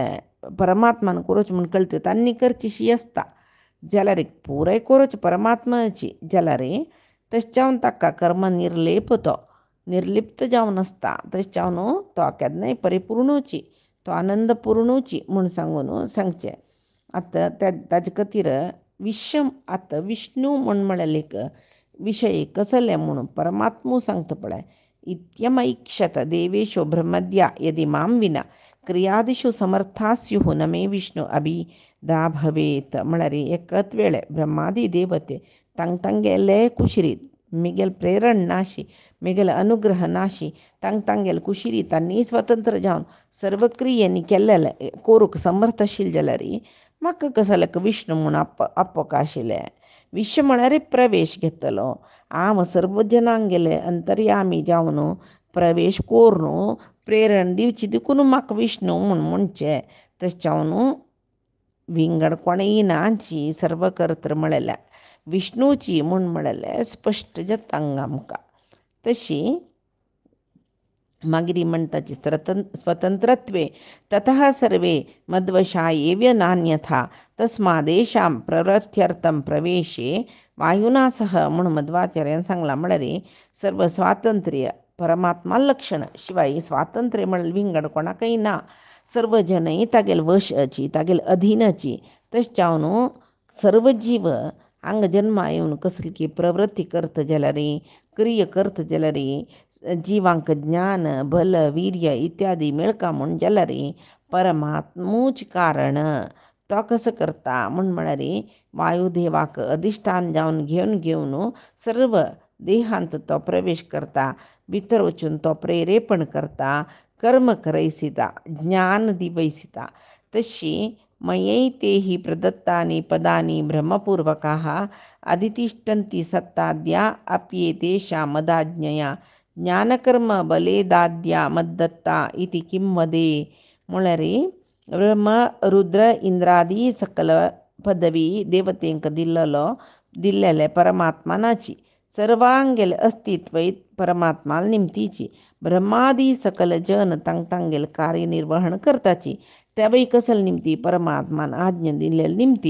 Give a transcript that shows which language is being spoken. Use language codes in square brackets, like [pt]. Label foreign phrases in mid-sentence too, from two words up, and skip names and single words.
[kok] परमात्मान करोच म्हूण कळतवे तांणी करचीशी असता जाल्यार पुराय करोच परमात्माची जाल्यार तशें ताका कर्म निर्लिप्त जावन आसता. तशें तो केन्नाय परिपूर्णूची तो आनंदपूर्णूची म्हूण सांगचें. आतां ताजे खातीर आतां विष्णू म्हूण म्हळ्यार विशय कसले म्हणून परमात्मू सांगता पळय. [sa] इत्यमैक्षत देवेशो ब्रह्मद्या यदि मां विना क्रियादिषु समर्था स्युः न मे विष्णू अभिधा भवेत. [kok] म्हळ्यार एकच वेळे ब्रह्मादी देवते तांगेले कुशिरी मिगेल प्रेरण नाशी मिगेल अनुग्रह नाशी तांगेल कुशिरी तांणी स्वतंत्र जावन सर्व क्रियेनी केल्लेले कोरूक समर्थशील जाल्यार म्हाका कसले विष्णू म्हूण आपोवक आशिल्ले. विश्व म्हळ्यार प्रवेश घेतलो. हांव सर्व जनांगेले अंतर्यामी जावन प्रवेश कोरून प्रेरण दिवची देखून म्हाका विष्णू म्हूण म्हणचें. तशें विंगड कोणेय नाची सर्व कर्त्र म्हळ्यार विष्णूची म्हूण म्हळ्यार स्पश्ट जाता आमकां. तशी मागीर म्हणटाची [sa] स्वतंत्रत्वे ततः सर्वे मद्वशा एव नान्यथा तस्मादेशां प्रवृत्त्यर्थं प्रवेशे वायुना सह [kok] म्हूण मध्वाचार्यान सांगलां. म्हळ्यार सर्व स्वातंत्र्य परमात्मा लक्षण शिवाय स्वातंत्र्य म्हळ्यार विंगड कोणाकय ना. सर्व जनय तागेल वशाची तागेल अधीनाची. तशें सर्व जीव हांगा जन्मा येवन कसली प्रवृत्ती करता जाल्यार क्रिय करता जाल्यार जिवांक ज्ञान बल वीर्य इत्यादी मेळका म्हूण जाल्यार परमात्मूच कारण. तो कसो करता म्हूण म्हळ्यार वायुदेवाक अधिष्ठान जावन घेवन सर्व देहांत तो प्रवेश करता. भितर वचून तो प्रेरेपण करता कर्म करयसिता ज्ञान दिवयसिता. [sa] तशी मयैते हि प्रदत्तानि पदानि ब्रह्मपूर्वकाः अधितिष्ठन्ति सत्ताद्या अप्येतेषां मदाज्ञया ज्ञानकर्म बलेदाद्या मद्दत्ता इति किं वदे. [kok] म्हळ्यार ब्रह्म रुद्र इंद्रादी सकल पदवी देवतेंक दिल्लेले परमात्मानाची. सर्वांगेल अस्तित्व परमात्माल निमतीची. ब्रह्मादी सकल जन तांगेल कार्यनिर्वहण करताची. त्यावेळी कसल निमती परमात्मान आज्ञा दिल्लेली निमती.